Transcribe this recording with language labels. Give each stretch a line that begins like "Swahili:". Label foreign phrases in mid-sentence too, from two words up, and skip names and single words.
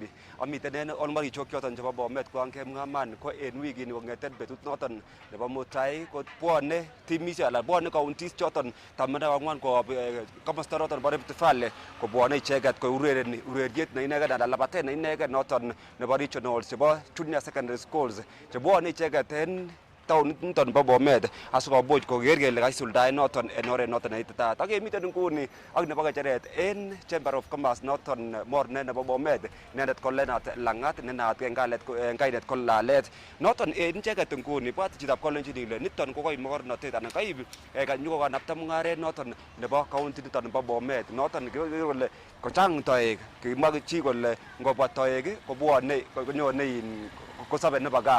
Kipsigis: Amiten en olmari chok choton chebo Bomet ko anke ngaman ko en wikini kongeten betut noton nebo mutai ko bwone timisiek alan bwone counties choton 14 ko komosta noton bo Rift Valley ko bwone icheket ko urereni ureriet ne inegen anan labatet ne inegen noton nebo regionals chebo
English: junior secondary schools
Kipsigis: che bwone icheket en taoniton bo Bomet asikomuch koker kele kaisuldaen noton en oret noton neititaat. Ak kemiten nguni ak nebo ng'echeret en Chamber of Commerce noton mornet nebo Bomet inendet ko Leonard Langat ne naat en kainet ko Lalet noton en icheket nguni bwat chitab kolenjin ile niton ko koib mokornotet anan kaib kanyokokanapta mung'aret noton nebo county niton nebo Bomet noton kole kochang toek kimwa chi kole ngobwa toek kobwone konyone kosobe nebo gaa.